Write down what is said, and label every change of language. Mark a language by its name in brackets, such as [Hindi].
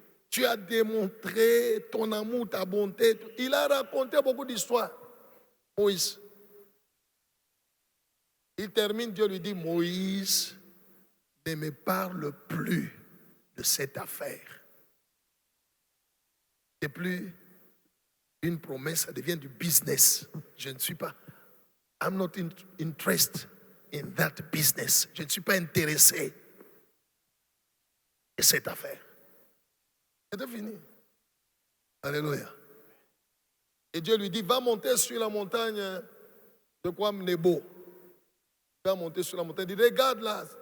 [French] Tu as démontré ton amour, ta bonté. Il a raconté beaucoup d'histoires. Moïse. Il termine, Dieu lui dit, Moïse, ne me parle plus de cette affaire. Ce n'est plus une promesse, ça devient du business. Je ne suis pas. [English] I'm not interested in that business. [French] Je ne suis pas intéressé de cette affaire. C'était fini. Alléluia. Et Dieu lui dit, va monter sur la montagne de quoi Nebo. Va monter sur la montagne. Il dit, regarde là.